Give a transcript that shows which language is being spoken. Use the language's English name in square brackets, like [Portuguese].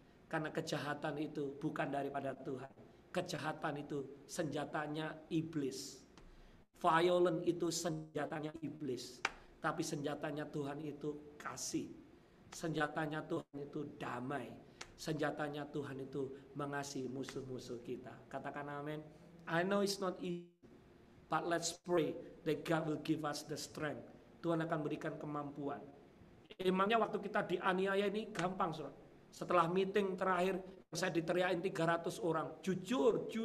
[Indonesian] Karena kejahatan itu bukan daripada Tuhan. Kejahatan itu senjatanya iblis. Violent itu senjatanya iblis. Tapi senjatanya Tuhan itu kasih. Senjatanya Tuhan itu damai. Senjatanya Tuhan itu mengasihi musuh-musuh kita. Katakan amin. [English] I know it's not easy, but let's pray that God will give us the strength. [Indonesian] Tuhan akan berikan kemampuan. Emangnya waktu kita dianiaya ini gampang, saudara. Setelah meeting terakhir, saya diteriakin 300 orang. Jujur.